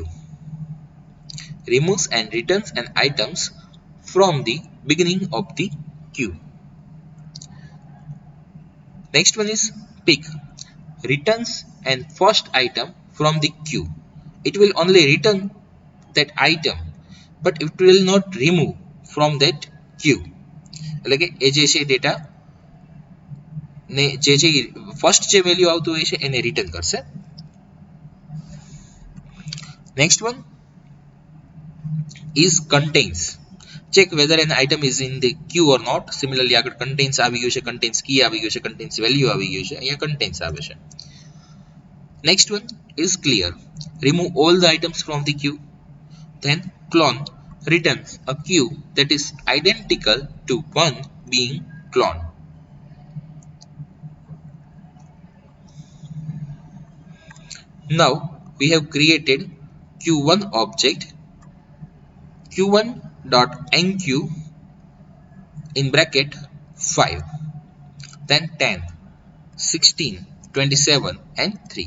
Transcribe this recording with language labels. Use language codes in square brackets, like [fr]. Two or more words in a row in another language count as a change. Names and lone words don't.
[en] Removes and returns an items from the beginning of the queue. Next one is pick. Returns an first item from the queue. It will only return that item, but it will not remove from that queue. [gu] એટલે કે એ જે છે ડેટા ને જે ફર્સ્ટ જે વેલ્યુ આવતું હોય છે એને રિટર્ન કરશે. [en] Next one is contains. Check whether an item is in the queue or not. [gu] Similarly આગળ contains આવી ગયું છે, [en] contains key [gu] આવી ગયું છે, [en] contains value [gu] આવી ગયું છે, અહીંયા contains આવે છે. [en] Next one is clear. Remove all the items from the queue. Then clone returns a queue that is identical to one being cloned. Now we have created q1 object, q1.enqueue in bracket 5, then 10, 16, 27 and 3.